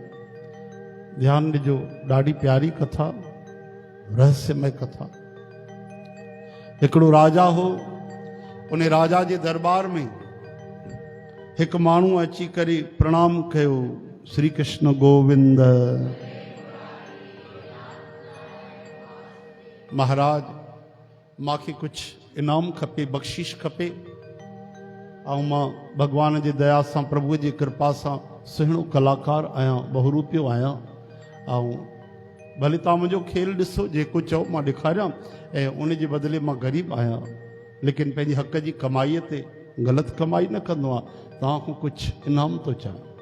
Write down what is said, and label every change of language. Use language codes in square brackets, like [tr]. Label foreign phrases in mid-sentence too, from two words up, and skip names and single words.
[sd] ध्यान ॾिजो, ॾाढी प्यारी कथा, रहस्यमय कथा। हिकिड़ो राजा हो, उन राजा जे दरबार में हिकु माण्हू अची करे प्रणाम कयो, श्री कृष्ण गोविंद। महाराज, मांखे कुझु इनाम खपे, बख़्शिश खपे, ऐं मां भगवान जी दया सां, प्रभुअ जी कृपा सां सुहिणो कलाकार आहियां, बहुरूपियो आहियां, ऐं भले तव्हां मुंहिंजो खेल ॾिसो, जेको चओ मां ॾेखारियां, ऐं उन जे बदिले मां ग़रीब आहियां, लेकिन पंहिंजी हक़ जी कमाईअ ते ग़लति कमाई न कंदो आहियां, तव्हां खां कुझु इनाम थो चाहियां।